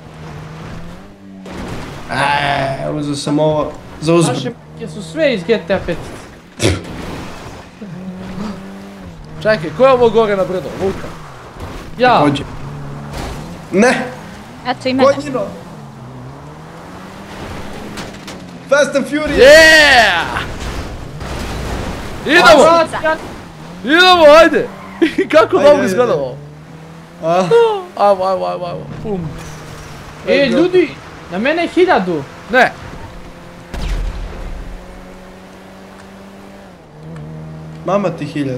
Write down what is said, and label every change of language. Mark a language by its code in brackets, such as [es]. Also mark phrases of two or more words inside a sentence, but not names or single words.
[sr] Uzeo sam ovo za uzbud. Naše m***ke su sve iz GTA 5. Čekaj, ko je ovo gore na brdo? Luka. Ja. Hođe. Ne! Eto i mene. Konjino! Fast and Furious! [en] Yeah! [sr] Idemo! Brate, ja- Idemo, ajde! Kako Ajde, dobro ajde, izgleda ajde. ovo? A, Ajmo. Pum. E, ljudi, na mene je 1000. Ne! mama ti 1000.